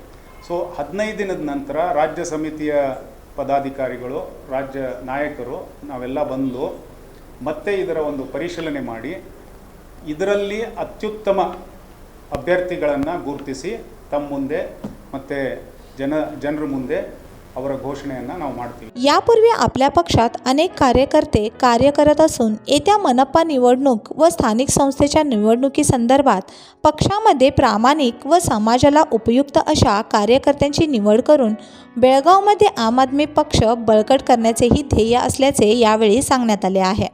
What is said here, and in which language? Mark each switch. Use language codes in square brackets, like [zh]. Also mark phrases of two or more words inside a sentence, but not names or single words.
[kn] ಸೊ 15 ದಿನದ ನಂತರ ರಾಜ್ಯ ಸಮಿತಿಯ ಪದಾಧಿಕಾರಿಗಳು, ರಾಜ್ಯ ನಾಯಕರು ನಾವೆಲ್ಲ ಬಂದು ಮತ್ತೆ ಇದರ ಒಂದು ಪರಿಶೀಲನೆ ಮಾಡಿ ಇದರಲ್ಲಿ ಅತ್ಯುತ್ತಮ ಅಭ್ಯರ್ಥಿಗಳನ್ನು ಗುರುತಿಸಿ तम ಮುಂದೆ ಮತ್ತೆ ಜನರ ಮುಂದೆ ಅವರ घोषणेಯನ್ನು ನಾವು ಮಾಡ್ತೀವಿ. [mr] यापूर्वी आपल्या पक्षात अनेक कार्यकर्ते कार्य करत असून येत्या मनपा निवडणूक व स्थानिक संस्थेच्या निवडणुकीसंदर्भात पक्षामध्ये प्रामाणिक व समाजाला उपयुक्त अशा कार्यकर्त्यांची निवड करून बेळगावमध्ये आम आदमी पक्ष बळकट करण्याचेही ध्येय असल्याचे यावेळी सांगण्यात आले आहे.